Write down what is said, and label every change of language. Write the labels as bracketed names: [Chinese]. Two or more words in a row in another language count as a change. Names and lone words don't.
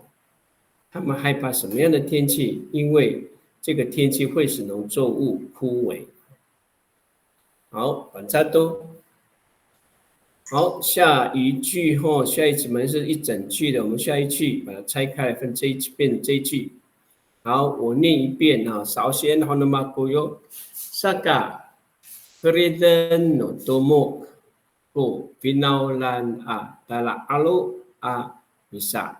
[Chinese] 他们害怕什么样的天气？因为这个天气会使农作物枯萎。好，反正都好。下一句后，下一句门是一整句的，我们下一句把它拆开来分变成这一句。好，我念一遍啊。首先 [Amis] ，honama kuyo saka kriden no tomok ko pinaulan dala alo bisa